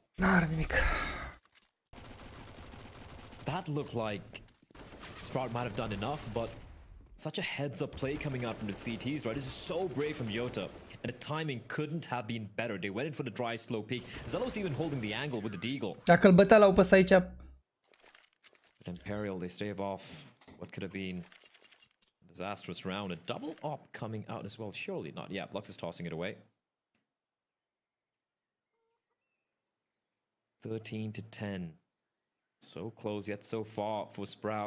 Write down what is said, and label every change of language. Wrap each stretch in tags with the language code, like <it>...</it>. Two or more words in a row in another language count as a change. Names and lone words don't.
<ro>N-are nimic.</ro> <en>That looked like Sprout might have done enough, but such a heads-up play coming out from the CTs, right? This is so brave from Yota, and the timing couldn't have been better. They went in for the dry, slow peek. Zelos even holding the angle with the deagle.</en> <ro>Dacă îl bătea la upă aici.</ro> <en>But Imperial, they stave off what could have been a disastrous round. A double op coming out as well. Surely not. Yeah, Lux is tossing it away. 13-10. So close yet so far for Sprout.</en>